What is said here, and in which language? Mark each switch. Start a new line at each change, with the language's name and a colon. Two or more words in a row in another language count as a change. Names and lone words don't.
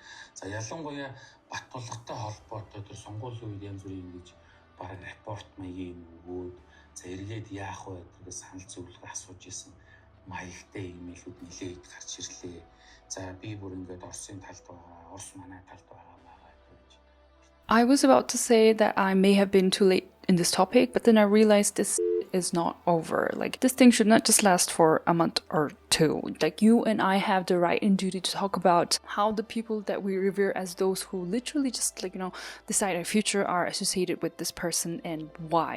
Mongolian: За ялангуяа батулгатай холбоотой тэр сонгуулийн үед янз бүрийн ингэж бараг рапорт маягийн өгөөд за эргээд яах вэ гэдэг санал зөвлөгөө асууж исэн маягтай имэйлүүд нэлээд гарч ирлээ. За би бүр ингээд Оросын талд байгаа, Орос манай талд байгаа гэж.
English: I was about to say that I may have been too late in this topic, but then I realized this is not over. Like, this thing should not just last for a month or two. Like, you and I have the right and duty to talk about how the people that we revere as those who literally just, like, decide our future are associated with this person and why.